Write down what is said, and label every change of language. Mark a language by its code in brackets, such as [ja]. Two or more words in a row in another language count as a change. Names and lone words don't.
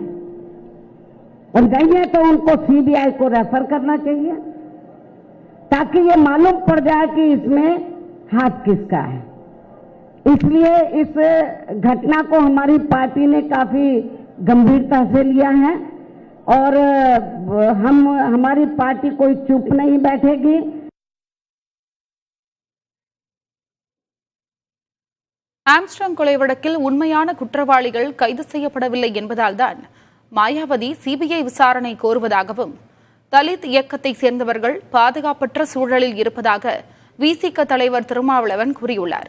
[hi] और नहीं है तो उनको सीबीआई को रेफर करना चाहिए, ताकि ये मालूम पड़ जाए कि इसमें हाथ किसका है। इसलिए इस घटना को हमारी पार्टी ने काफी गंभीरता से लिया है और हमारी पार्टी कोई चुप नहीं बैठेगी। [ta] ஆம்ஸ்ட்ராங் கொலை வழக்கில் உண்மையான குற்றவாளிகள் கைது செய்யப்படவில்லை என்பதால்தான் மாயாவதி சிபிஐ விசாரணை கோருவதாகவும் தலித் இயக்கத்தை சேர்ந்தவர்கள் பாதுகாப்பற்ற சூழலில் இருப்பதாக விசிக தலைவர் திருமாவளவன் கூறியுள்ளார்.